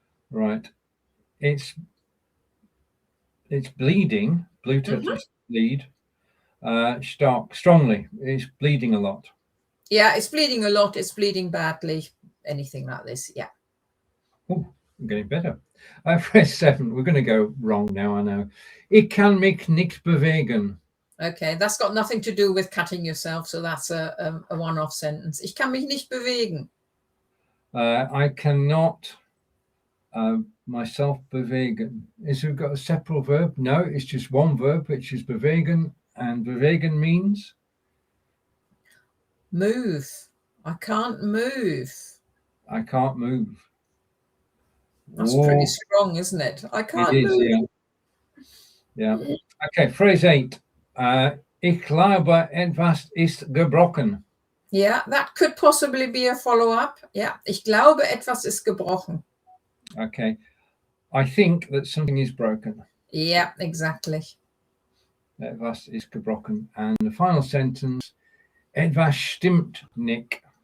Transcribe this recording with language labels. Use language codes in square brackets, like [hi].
[en] Right. It's bleeding. Blutet is bleed. Stark, strongly. It's bleeding a lot. Yeah, it's bleeding a lot. It's bleeding badly. Anything like this. Yeah. Oh, I'm getting better. Phrase 7. We're going to go wrong now, I know. [de] Ich kann mich nicht bewegen. [en] Okay, that's got nothing to do with cutting yourself, so that's a one-off sentence. [de] Ich kann mich nicht bewegen. [en] I cannot myself bewegen. Is it got a separate verb? No, it's just one verb, which is bewegen, and bewegen means? Move. I can't move. I can't move. That's pretty strong, isn't it? I can't move. Yeah. Okay, phrase 8. [de] Ich glaube, etwas ist gebrochen. [en] Yeah, that could possibly be a follow-up. [de] Yeah, ich glaube, etwas ist gebrochen. [en] Okay. I think that something is broken. Yeah, exactly. [de] Etwas ist gebrochen. [en] And the final sentence, [de] etwas stimmt nicht.